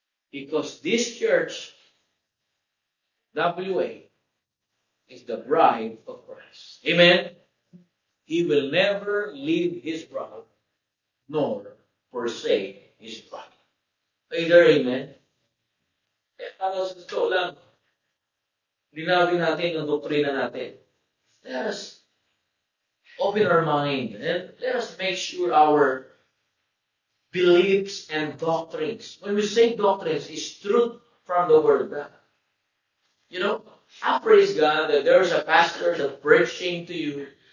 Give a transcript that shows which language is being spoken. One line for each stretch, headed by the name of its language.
English: Because this church, WA, is the bride of Christ. Amen? He will never leave His bride, nor forsake His bride. Either, amen?
Filipino: Para sa totoo lang, linawin natin ang doktrina natin.
English: Let us open our mind and let us make sure our beliefs and doctrines. When we say doctrines, it's truth from the Word of God. I praise God that there's a pastor that's preaching to you.